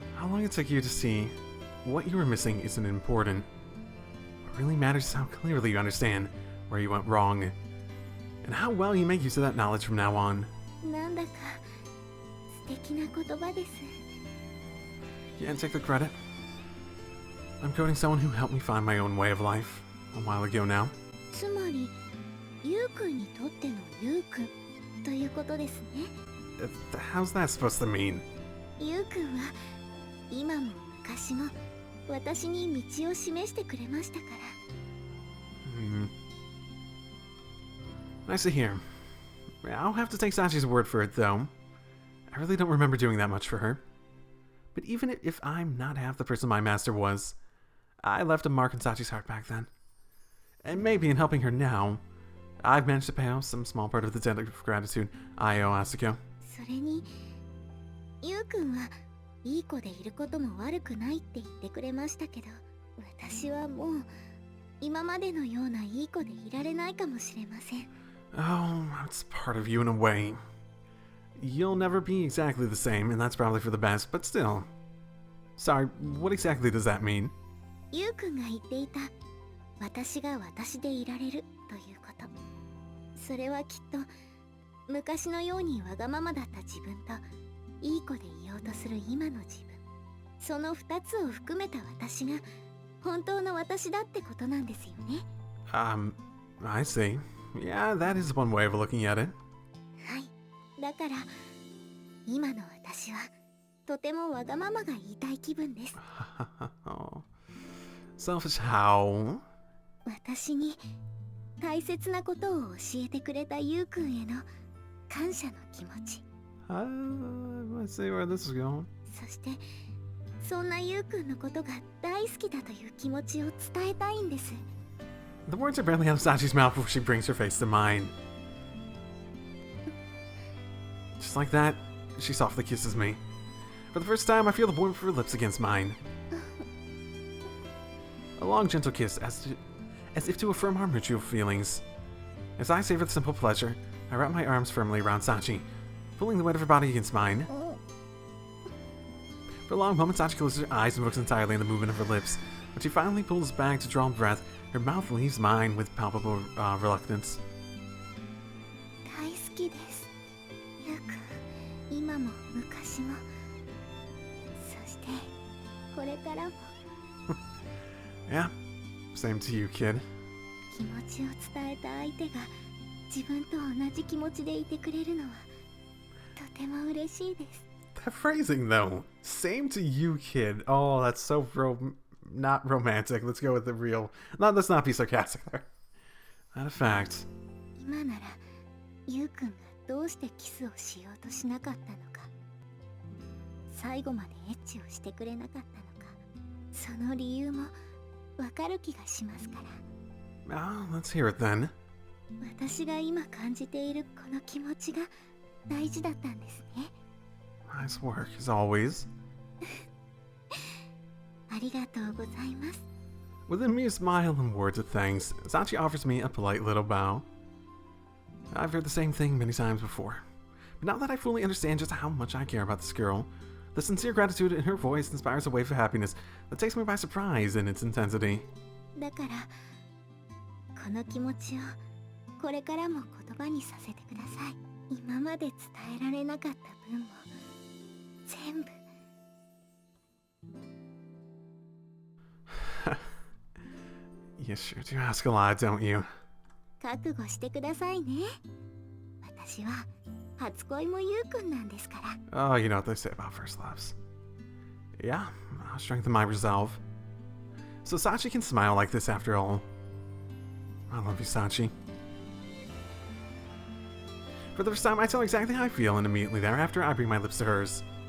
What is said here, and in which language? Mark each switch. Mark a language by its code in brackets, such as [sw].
[en] How long it took you to see what you were missing isn't important. What really matters is how clearly you understand where you went wrong, and how well you make use of that knowledge from now on. [ja] なんだか素敵な言葉です。 [en] Can't take the credit. I'm quoting someone who helped me find my own way of life a while ago now. [ja] つまりゆうくんにとってのゆうくんということですね。 [en] How's that supposed to mean? [ja] ゆうくんは今も昔も私に道を示してくれましたから。 [en] Nice to hear. I'll have to take Sachi's word for it, though. I really don't remember doing that much for her. But even if I'm not half the person my master was, I left a mark in Sachi's heart back then. And maybe in helping her now, I've managed to pay off some small part of the debt of gratitude I owe Asuko. [ja] それにゆうくんはいい子でいることも悪くないって言ってくれましたけど、私はもう今までのようないい子でいられないかもしれません。 [en] Oh, it's part of you in a way. You'll never be exactly the same, and that's probably for the best, but still. Sorry, what exactly does that mean? [ja] ゆうくんが言っていた私が私でいられるということ、それはきっと昔のようにわがままだった自分といい子でいようとする今の自分、その2つを含めた私が本当の私だってことなんですよね。 [en] I see. Yeah, that is one way of looking at it. [ja] はい、だから今の私はとてもわがままが言いたい気分です。 [en] Selfish how? [ja] 私に大切なことを教えてくれたゆうくんへの感謝の気持ち。 [en] Let's see where this is going. [ja] そしてそんなゆうくんのことが大好きだという気持ちを伝えたいんです。 [en] The words are barely out of Sachi's mouth before she brings her face to mine. Just like that, she softly kisses me. For the first time, I feel the warmth of her lips against mine. A long, gentle kiss, as if to affirm our mutual feelings. As I savor the simple pleasure, I wrap my arms firmly around Sachi, pulling the weight of her body against mine. For a long moment, Sachi closes her eyes and focus entirely on the movement of her lips. When she finally pulls back to draw a breath, her mouth leaves mine with palpable reluctance. [ja] 大好きです。ゆうくん、今も昔も、そしてこれからも。 [en] Yeah, same to you, kid. [ja] 気持ちを伝えた相手が自分と同じ気持ちでいてくれるのはとても嬉しいです。 [en] That phrasing, though. Same to you, kid. Oh, that's so not romantic. Let's go with the real. Let's not be sarcastic there. Not a fact. [ja] 今ならゆうくんがどうしてキスをしようとしなかったのか、最後までエッチをしてくれなかったのか、その理由もわかる気がしますから。 [en] Let's hear it then. [ja] 私が今感じているこの気持ちが大事だったんですね。 [en] Nice work, as always. [ja] ありがとうございます。 [en] With a mere smile and words of thanks, Sachi offers me a polite little bow. I've heard the same thing many times before, but now that I fully understand just how much I care about this girl, the sincere gratitude in her voice inspires a wave of happiness that takes me by surprise in its intensity. [ja] だからこの気持ちをこれからも言葉にさせてください。今まで伝えられなかった分も全部。 [en] You sure do ask a lot, don't you? [ja] 覚悟してくださいね。私は初恋もゆうくんなんですから。 [en] Oh, you know what they say about first loves. Yeah, I'll strengthen my resolve. So Sachi can smile like this after all. I love you, Sachi. For the first time, I tell her exactly how I feel, and immediately thereafter, I bring my lips to hers.